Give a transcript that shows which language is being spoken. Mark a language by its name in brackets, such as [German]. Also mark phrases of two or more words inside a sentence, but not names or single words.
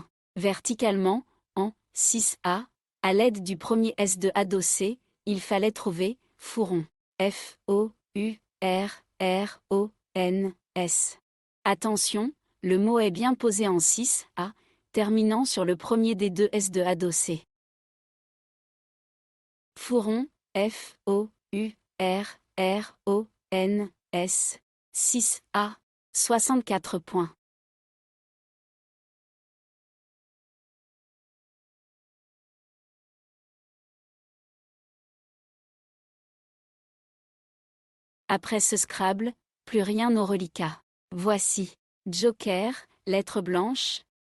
[French] Verticalement, en 6A, à l'aide du premier S de adossé, il fallait trouver Fouron. F, O, U, R, R, O, N, S. Attention, le mot est bien posé en 6A, terminant sur le premier des deux S de adossé. Fouron, F, O, U, R, R, O, N, S, 6A, 64 points. Après ce Scrabble, plus rien au reliquat. Voici. Joker, lettre blanche.